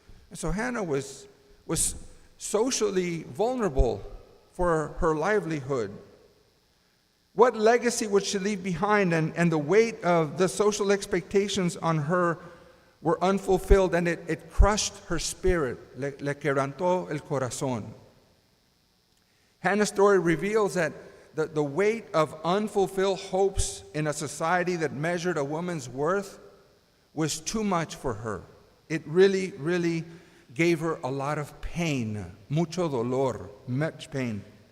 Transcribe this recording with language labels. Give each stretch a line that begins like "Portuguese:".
English: And so Hannah was socially vulnerable for her livelihood. What legacy would she leave behind? And the weight of the social expectations on her were unfulfilled, and it crushed her spirit.
Spanish: Le quebrantó el corazón.
English: Hannah's story reveals that the weight of unfulfilled hopes in a society that measured a woman's worth was too much for her. It really, really gave her a lot of pain,
Spanish: mucho dolor,
English: much pain.